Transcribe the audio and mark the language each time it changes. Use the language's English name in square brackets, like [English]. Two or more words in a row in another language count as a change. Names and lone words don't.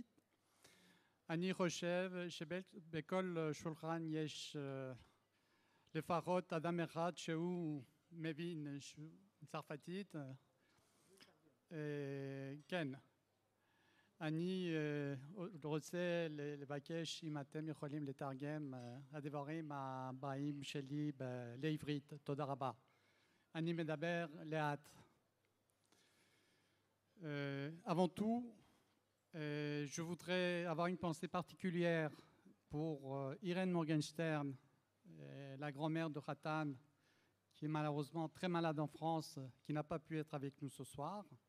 [Hebrew] אני חושב שבכל שולחן יש לפחות אדם אחד שהוא מבין צרפתית. כן. אני רוצה לבקש אם אתם יכולים לתרגם הדברים הבאים שלי לעברית. תודה רבה. אני מדבר לאט. [French] Avant tout, je voudrais avoir une pensée particulière pour Irène Morgenstern, la grand-mère de Khatan, qui est malheureusement très malade en France, qui n'a pas pu être avec nous ce soir.